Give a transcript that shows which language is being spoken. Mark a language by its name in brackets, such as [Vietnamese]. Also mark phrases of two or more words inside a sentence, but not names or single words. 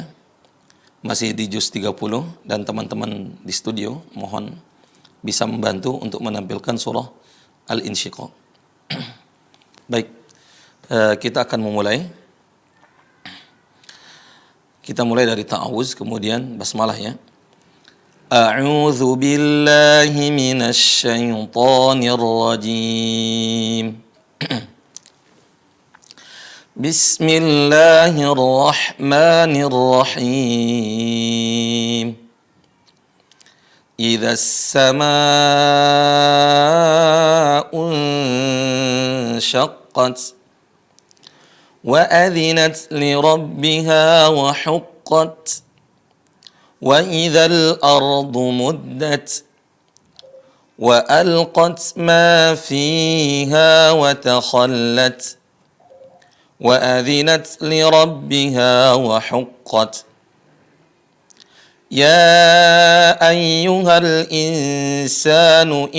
[Indonesian] Masih di juz 30 dan teman-teman di studio mohon bisa membantu untuk menampilkan surah Al-Insyiqaq. Baik, kita akan memulai. Kita mulai dari ta'awuz, kemudian basmalah ya. [Arabic] أعوذ بالله من الشيطان الرجيم. بسم الله الرحمن الرحيم. إذا السماء انشقت وأذنت لربها وحقت وإذا الأرض مدت وألقت ما فيها وتخلت وأذنت لربها وحقت يا أيها الإنسان